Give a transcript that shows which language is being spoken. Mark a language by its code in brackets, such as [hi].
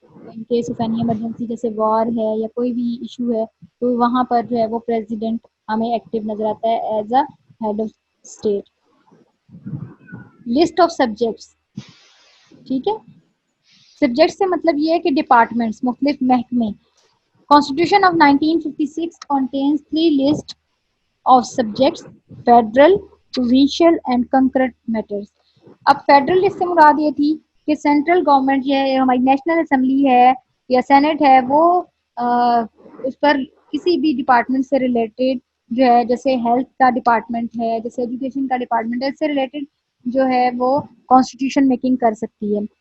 [en] in case of any emergency [ur] جیسے وار ہے یا کوئی بھی ایشو ہے تو وہاں پر جو ہے وہ پریزیڈنٹ ہمیں ایکٹیو نظر آتا ہے [en] As a head of state. [ur] List of subjects, ٹھیک ہے، سبجیکٹ سے مطلب یہ ہے کہ ڈپارٹمنٹس، مختلف محکمے. [en] Constitution of 1956 contains three lists of subjects: federal, provincial and concurrent matters. [ur] اب فیڈرل لسٹ سے مراد یہ تھی کہ سینٹرل گورنمنٹ جو ہماری نیشنل اسمبلی ہے یا سینٹ ہے وہ اس پر کسی بھی ڈپارٹمنٹ سے ریلیٹڈ جو ہے، جیسے ہیلتھ کا ڈپارٹمنٹ ہے، جیسے ایجوکیشن کا ڈپارٹمنٹ ہے، اس سے ریلیٹڈ جو ہے وہ کانسٹیٹیوشن میکنگ کر سکتی ہے.